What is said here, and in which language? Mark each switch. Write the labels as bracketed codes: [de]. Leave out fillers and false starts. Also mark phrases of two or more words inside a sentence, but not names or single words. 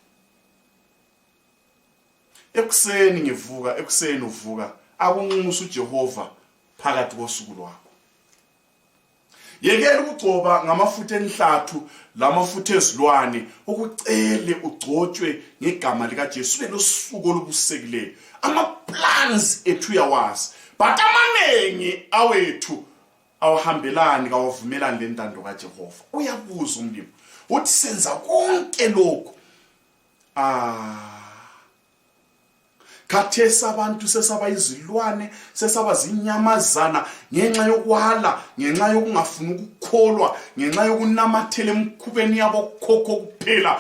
[nd] Ekuseni uvuka akunxusa uJehova phakathi kosuku lwakho. Yekela ukugcoba ngamafutha enhlathu, lamafutha ezilwane, ukucele ugcotshwe ngegama lika Jesu losuku olubusekileyo. Ama-plans ethu yawazi, but amanengi awethu awahambelani kawavumelani lentando kaJehova. Uyabuza umlimi uthi senza konke lokho. Khathesi abantu sesaba izilwane, sesaba zinyamazana ngenxa yokwala, ngenxa yokungafuna ukukholwa, ngenxa yokunamathela emkhubeni yabo khokho kuphela.